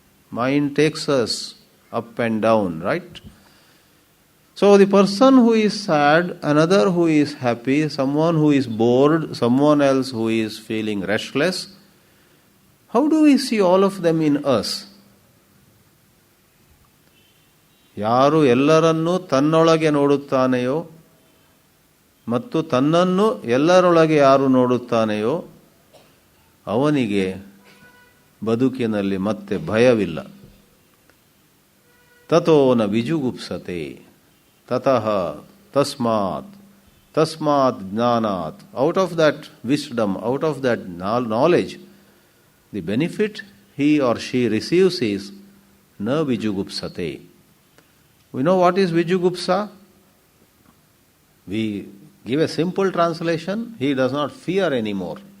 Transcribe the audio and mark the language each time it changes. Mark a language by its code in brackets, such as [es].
[en] Mind takes us up and down, right? So the person who is sad, another who is happy, someone who is bored, someone else who is feeling restless, how do we see all of them in us? [kn] ಯಾರು ಎಲ್ಲರನ್ನೂ ತನ್ನೊಳಗೆ ನೋಡುತ್ತಾನೆಯೋ ಮತ್ತು ತನ್ನನ್ನು ಎಲ್ಲರೊಳಗೆ ಯಾರು ನೋಡುತ್ತಾನೆಯೋ ಅವನಿಗೆ ಬದುಕಿನಲ್ಲಿ ಮತ್ತೆ ಭಯವಿಲ್ಲ. [sa] ತತೋ ನ ವಿಜುಗುಪ್ಸತೆ ತತಃ ತಸ್ಮಾತ್ ತಸ್ಮಾತ್ ಜ್ಞಾನಾತ್. [en] Out of that wisdom, out of that knowledge, the benefit he or she receives is na vijugupsate. We know what is vijugupsa? We give a simple translation, he does not fear anymore.